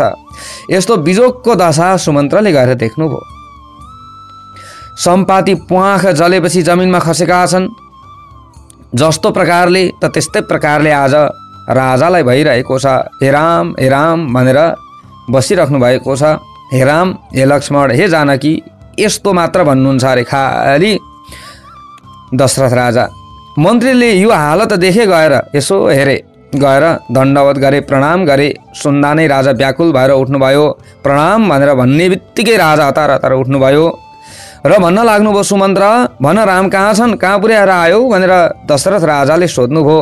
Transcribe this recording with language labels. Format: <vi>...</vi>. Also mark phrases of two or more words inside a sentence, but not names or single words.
<ne>यस्तो बिजोगको दशा सुमन्त्रले गएर देख्नुभयो। सम्पाती प्वाख जलेपछि जमिनमा खसेका छन्। जस्तो प्रकारले त त्यस्तै प्रकारले आज राजालाई भइरहेको छ। हे राम भनेर बसिराख्नु भएको छ। हे राम, हे लक्ष्मण, हे जानकी, यस्तो मात्र भन्नुहुन्छ अरे खाली दशरथ राजा। मन्त्रीले यो हालत देखे गएर यसो हेरे, गएर दण्डवत गरे, प्रणाम गरे। सुन्दा नै राजा व्याकुल भएर उठ्नुभयो। प्रणाम भनेर भन्ने बित्तिकै राजा हतार हतार उठ्नुभयो र भन्न लाग्नुभयो, सुमन्त्र भन, राम कहाँ छन्, कहाँ पुर्याएर आयौ भनेर दशरथ राजाले सोध्नुभयो।</ne>